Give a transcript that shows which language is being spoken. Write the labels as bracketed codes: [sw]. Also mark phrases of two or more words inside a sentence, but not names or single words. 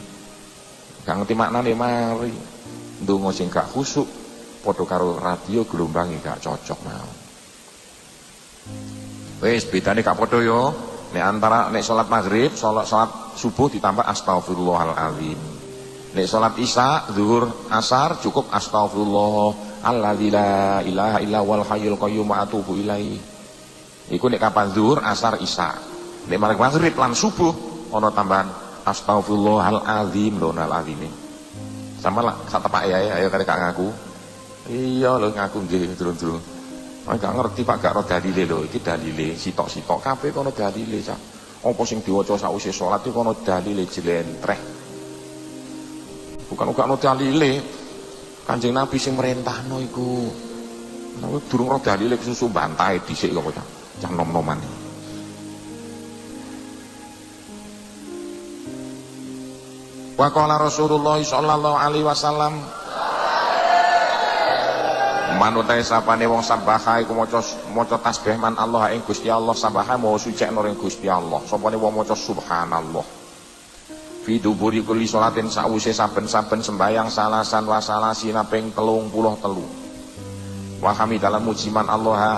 [jv] Gak ngerti maknane mari ndonga sing gak khusuk padha karo radio gelombange gak cocok mau. Wis bedane gak padha yo. Nek antara nek salat maghrib, salat subuh ditambah astagfirullahalazim. Nek salat isya, zuhur, asar cukup [ar] أستغفر الله الذي لا إله إلا هو الحي القيوم وأتوب إليه. [jv] Iku nek kapan zuhur, asar, isya. Nek maghrib lan subuh ana tambahan astagfirullahalazim lho nalazim. Sama lah sak tepak ya ayo karek ngaku. Iya lho ngaku nggih durung-durung. Gak ngerti Pak gak ro dalile lho, iki dalile sitok-sitok kabeh kono dalile Cak. Apa sing diwaca sakwise salat iki kono dalile jlentreh. Bukan uga ono dalile. Kanjeng Nabi sing merintahno iku. Nek durung ro dalile kesusu bantahe dhisik kok Cak. Cak nom-noman. [ar] وقال رسول الله صلى الله عليه وسلم [jv] manutai sapane wong sabaha iku maca tasbih man Allah ing Gusti Allah sabaha mau sucekno ing Gusti Allah. Sapane wong maca subhanallah [ar] في دبر كل صلاة [jv] sawise saben-saben sembayang [ar] ثلاثا وثلاثين [jv] ping 33 wa hamidalan mujiman Allah